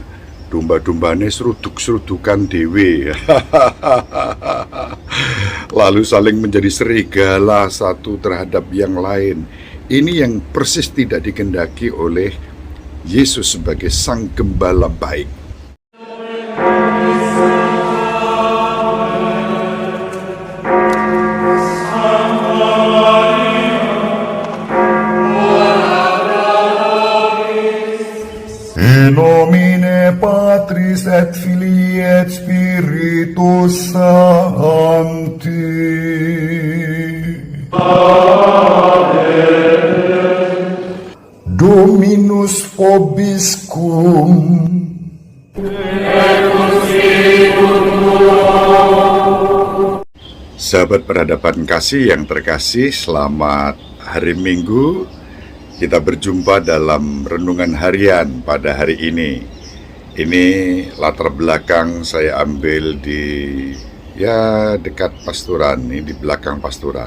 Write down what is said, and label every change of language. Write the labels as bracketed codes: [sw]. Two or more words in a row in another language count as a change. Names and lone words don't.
[id] Domba-dombanya seruduk-serudukan dewe. Lalu saling menjadi serigala satu terhadap yang lain. Ini yang persis tidak dikehendaki oleh Yesus sebagai Sang Gembala baik. [la] In nomine Patris et Filii et Spiritus Sancti. Dominus vobiscum. [id] Sahabat peradaban kasih yang terkasih, selamat hari Minggu. Kita berjumpa dalam renungan harian pada hari ini. Ini latar belakang saya ambil di dekat pasturan, ini di belakang pasturan.